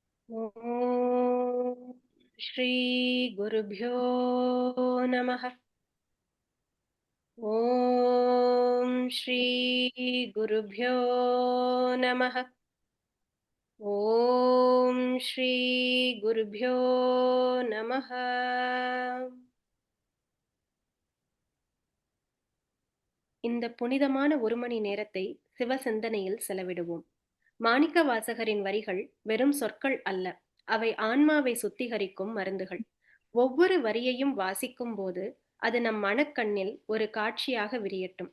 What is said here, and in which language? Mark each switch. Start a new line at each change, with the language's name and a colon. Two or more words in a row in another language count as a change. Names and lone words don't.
Sanskrit: ॐ श्रीगुरुभ्यो नमः। ॐ श्रीगुरुभ्यो नमः। ॐ श्रीगुरुभ्यो नमः।
Tamil: இந்த புனிதமான ஒரு மணி நேரத்தை சிவசிந்தனையில் செலவிடுவோம். மாணிக்கவாசகரின் வரிகள் வெறும் சொற்கள் அல்ல, அவை ஆன்மாவை சுத்திகரிக்கும் மருந்துகள். ஒவ்வொரு வரியையும் வாசிக்கும் போது அது நம் மனக்கண்ணில் ஒரு காட்சியாக விரியட்டும்.